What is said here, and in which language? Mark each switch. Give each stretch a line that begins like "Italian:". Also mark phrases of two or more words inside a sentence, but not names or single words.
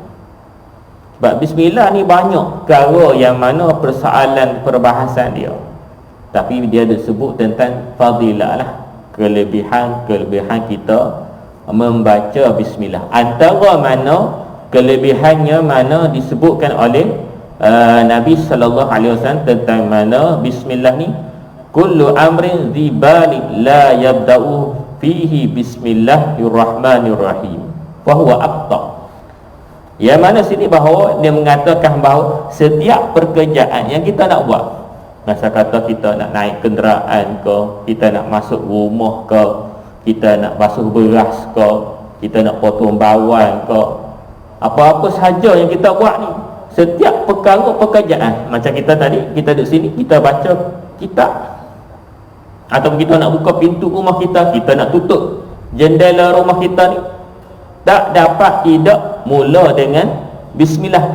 Malay: Sebab Bismillah ni banyak perkara yang mana persoalan perbahasan dia, tapi dia disebut tentang fadilah lah, kelebihan kita membaca Bismillah. Antara mana kelebihannya mana disebutkan oleh Nabi SAW tentang mana Bismillah ni,
Arabic: كل أمر ذي بال لا يبدأ فيه بسم الله الرحمن الرحيم فهو أقطع.
Malay: Yang mana sini bahawa dia mengatakan bahawa setiap pekerjaan yang kita nak buat, masa kata kita nak naik kenderaan ke, kita nak masuk rumah ke, kita nak basuh beras ke, kita nak potong bawang ke, apa-apa sahaja yang kita buat ni, setiap perkara pekerjaan, macam kita tadi, kita duduk sini, kita baca kitab, atau kita nak buka pintu rumah kita, kita nak tutup jendela rumah kita ni, tak dapat tidak mula dengan Bismillah.